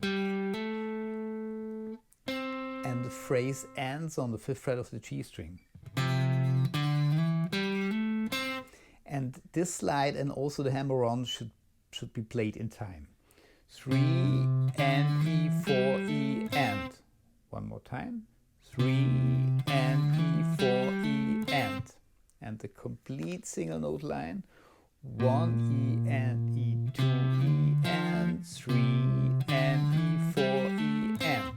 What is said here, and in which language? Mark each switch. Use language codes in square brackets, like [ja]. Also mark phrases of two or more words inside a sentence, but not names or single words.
[en] And the phrase ends on the 5th fret of the G string. And this slide and also the hammer on should be played in time. 3 and E, 4 E and. One more time. 3 and E, 4 E and. And the complete single note line. 1 E and E, 2 E and, 3 and E, 4 E and.